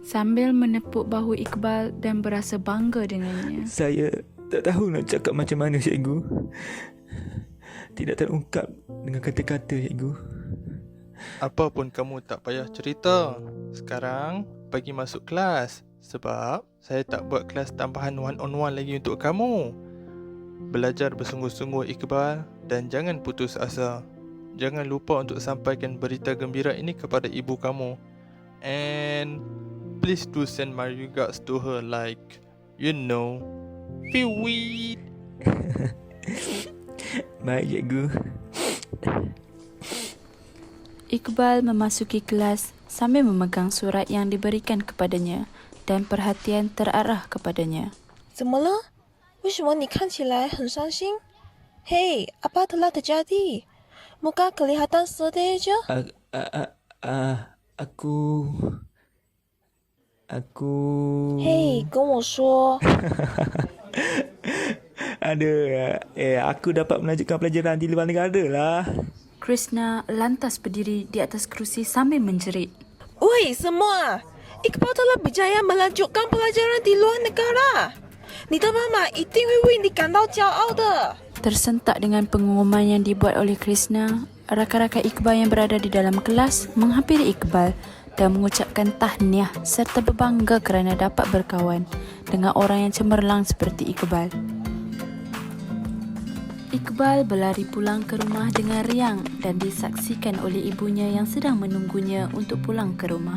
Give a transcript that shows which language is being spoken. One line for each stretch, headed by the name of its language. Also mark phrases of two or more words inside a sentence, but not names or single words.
Malay: Sambil menepuk bahu Iqbal dan berasa bangga dengannya. Saya tak tahu nak cakap macam mana cikgu. Tidak terungkap dengan kata-kata cikgu. Apa pun kamu tak payah cerita. Sekarang pergi masuk kelas sebab saya tak buat kelas tambahan
English: one-on-one
Malay: lagi untuk kamu. Belajar bersungguh-sungguh Iqbal dan jangan putus asa. Jangan lupa untuk sampaikan berita gembira ini kepada ibu kamu.
English: And please do send my regards to her like, you know, Fiwit.
Malay: Baik cikgu. Iqbal memasuki kelas sambil memegang surat yang diberikan kepadanya dan perhatian terarah kepadanya.
Chinese: 怎么了？为什么你看起来很伤心？
Malay: 嘿，apa telah terjadi? Muka kelihatan sedih je. Aku...
Chinese: Hey, 跟我说。
Malay: Aku dapat melanjutkan pelajaran di luar negara lah. Krishna lantas berdiri di atas kerusi sambil menjerit.
Chinese: 为什么啊？
Malay: Iqbal telah berjaya melanjutkan pelajaran di luar negara.
Chinese: 你的妈妈一定会为你感到骄傲的。
Malay: Tersentak dengan pengumuman yang dibuat oleh Krishna, rakan-rakan Iqbal yang berada di dalam kelas menghampiri Iqbal dan mengucapkan tahniah serta berbangga kerana dapat berkawan dengan orang yang cemerlang seperti Iqbal. Iqbal berlari pulang ke rumah dengan riang dan disaksikan oleh ibunya yang sedang menunggunya untuk pulang ke rumah.